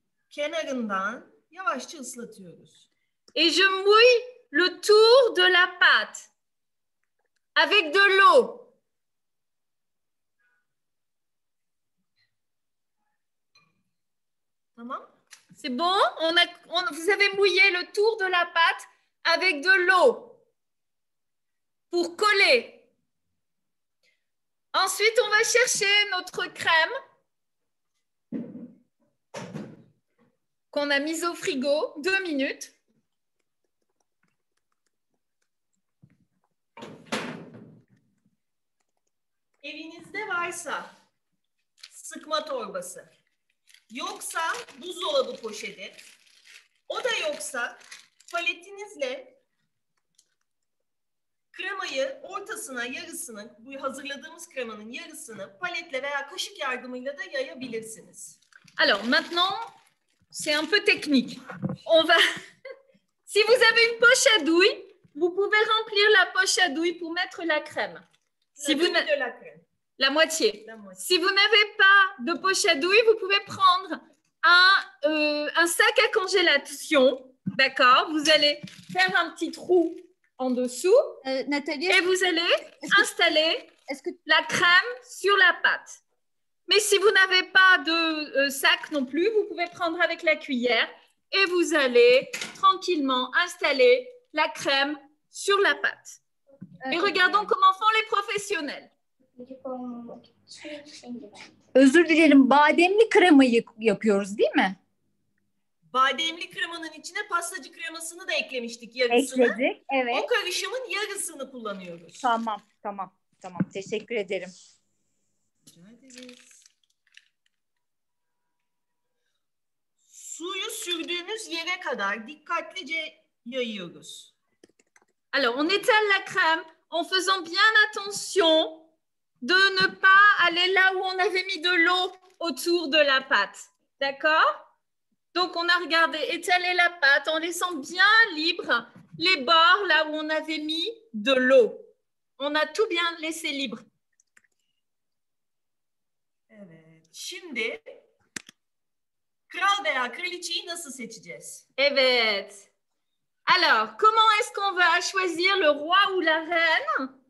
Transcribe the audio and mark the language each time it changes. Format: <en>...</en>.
<tr>Kenarından yavaşça ıslatıyoruz.</tr> <fr>Et je mouille le tour de la pâte avec de l'eau.</fr> <tr>Tamam.</tr> <fr>C'est bon? Vous avez mouillé le tour de la pâte avec de l'eau pour coller. Ensuite, on va chercher notre crème qu'on a mise au frigo 2 minutes.</fr> <tr>Evinizde varsa sıkma torbası, yoksa buzdolabı poşeti, o da yoksa paletinizle kremayı ortasına, yarısını, bu hazırladığımız kremanın yarısını paletle veya kaşık yardımıyla da yayabilirsiniz.</tr> <fr>Alors maintenant, c'est un peu technique. On va, si vous avez une poche à douille, vous pouvez remplir la poche à douille pour mettre la crème. Si vous de la crème. La moitié. Si vous n'avez pas de poche à douille, vous pouvez prendre un sac à congélation. D'accord? Vous allez faire un petit trou en dessous Nathalie, et vous allez installer la crème sur la pâte. Mais si vous n'avez pas de sac non plus, vous pouvez prendre avec la cuillère et vous allez tranquillement installer la crème sur la pâte. Et regardons comment font les professionnels.</fr> <tr>Özür dilerim, bademli kremayı yapıyoruz değil mi? Bademli kremanın içine pastacı kremasını da eklemiştik yarısını. Ekledik, evet. O karışımın yarısını kullanıyoruz. Tamam. Teşekkür ederim. Rica ederiz. Suyu sürdüğümüz yere kadar dikkatlice yayıyoruz.</tr> <fr>Alors, on étale la crème en faisant bien attention de ne pas aller là où on avait mis de l'eau autour de la pâte. D'accord? Donc, on a regardé, étaler la pâte en laissant bien libre les bords là où on avait mis de l'eau. On a tout bien laissé libre.</fr> <tr>Evet. Şimdi kral veya kraliçeyi nasıl seçeceğiz? Evet.</tr> <fr>Alors, comment est-ce qu'on va choisir le roi ou la reine?</fr>